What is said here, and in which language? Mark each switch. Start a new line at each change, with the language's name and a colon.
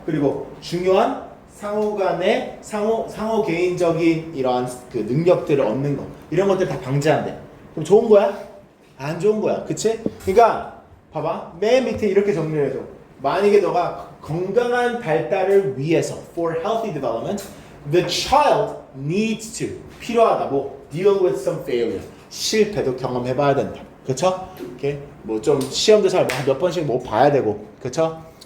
Korean: 그리고 중요한 상호 개인적인 이러한 그 능력들을 얻는 거. 이런 것들 다 방지한대. 그럼 좋은 거야? 안 좋은 거야. 그치? 그러니까 봐봐. 맨 밑에 이렇게 정리를 해줘. 만약에 너가 건강한 발달을 위해서
English: for healthy development, the child needs to
Korean: 필요하다.
English: deal with some failure.
Korean: 실패도 경험해봐야 된다. 그쵸? 이렇게 뭐 좀 시험도 잘 몇 번씩 봐야 되고, 그쵸?